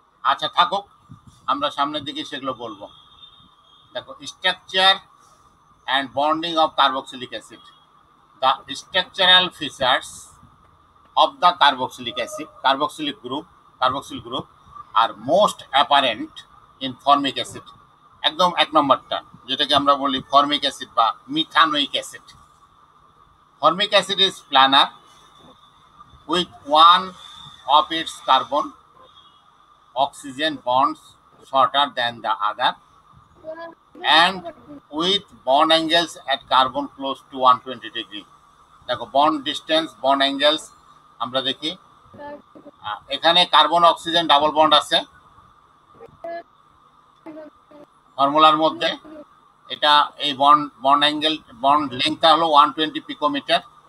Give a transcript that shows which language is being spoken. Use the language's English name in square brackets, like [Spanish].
[Bangla] আচ্ছা থাকুক, আমরা সামনের দিকে সেগুলো বলবো। দেখো, [English] Structure and bonding of carboxylic acid. The structural features of the carboxylic group are most apparent in formic acid। [Bangla] একদম এক নম্বরটা, যেটাকে আমরা বলি ফর্মিক অ্যাসিড বা methanoic acid. [English] Formic acid is planar with one of its carbon oxygen bonds shorter than the other and with bond angles at carbon close to 120 degree। [Bangla] দেখো, bond distance, bond angles আমরা দেখি। এখানে carbon oxygen double bond আছে ফর্মুলার মধ্যে। এটা এই bond angle, bond লেংথটা হলো 120 picometre.